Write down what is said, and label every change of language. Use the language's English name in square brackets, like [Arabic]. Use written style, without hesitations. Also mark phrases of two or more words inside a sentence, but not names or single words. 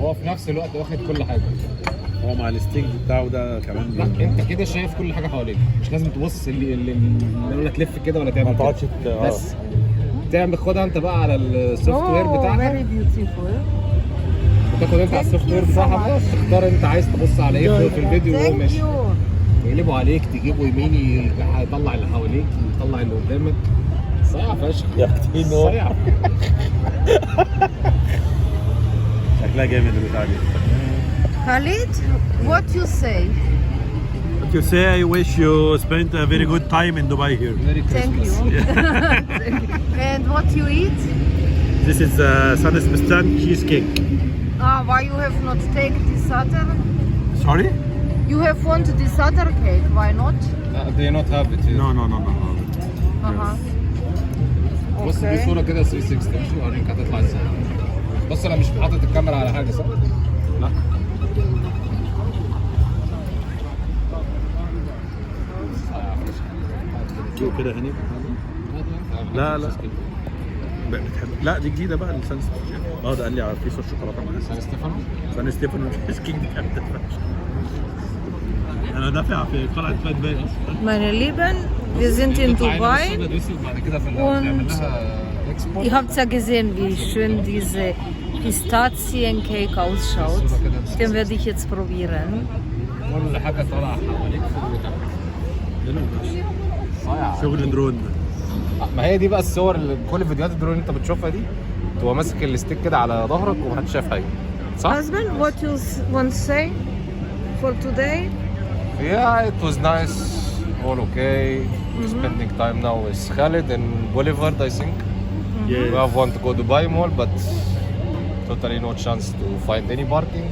[Arabic] هو في نفس الوقت واخد كل حاجه. هو مع الستيك بتاعه ده كمان. لا انت كده شايف كل حاجه حواليك، مش لازم تبص اللي ولا تلف كده ولا ما تعمل تقعدش كده. بس تعمل خدها انت بقى على السوفت وير بتاعها، [English] very beautiful. [Arabic] وتاخد انت على [English] Thank [Arabic] السوفت وير [English] you so [Arabic] بتاعها بقى، [English] much. [Arabic] تختار انت عايز تبص على ايه في الفيديو وهو [English] Thank [Arabic] ماشي. [English] you. [Arabic] يقلبوا عليك، تجيبه يمين، يطلع اللي حواليك، يطلع اللي قدامك. صيع فشخ يا اختي نو. صيع. شكلها جامد البتاع دي. [English] Khalid, what you say? What you say? I wish you spent a very good time in Dubai here. Merry Thank Christmas. you. And what you eat? This is San Sebastian cheesecake. Why you have not take this other? Sorry? You have want this other cake, why not? They not have it here. No, no, no, no. [Arabic] بص دي صورة كده 360 مش اوريك هتطلع ازاي. بص انا مش حاطط الكاميرا على حاجة صح؟ لا. شو كده هني؟ لا لا. بتحب لا دي جديدة بقى السان ستيفانو. ده قال لي على في صوص شوكولاتة معاها. سان ستيفانو؟ سان ستيفانو [English] cheese cake [Arabic] دي جامدة فشخ. انا دافع في قلعة قايتباي اصلا. [German] Meine Lieben, wir sind in Dubai. [Arabic] بعد كده في [German] Und [Arabic] بنعمل لها اكسبورت. [German] Ihr habt ja gesehen, wie schön diese Pistaziencake ausschaut. Den werde ich jetzt probieren. [Arabic] كل حاجة طالعة حواليك في البتاع. صايع. شغل درون. ما هي دي بقى الصور اللي كل فيديوهات الدرون اللي انت بتشوفها دي تبقى ماسك الستيك كده على ظهرك ومحدش شايف حاجه صح؟ [English] Husband, what you want to say for today? Yeah, it was nice, all okay. Spending time now with Khalid and Boulevard, I think. We have want to go to Dubai Mall, but totally no chance to find any parking.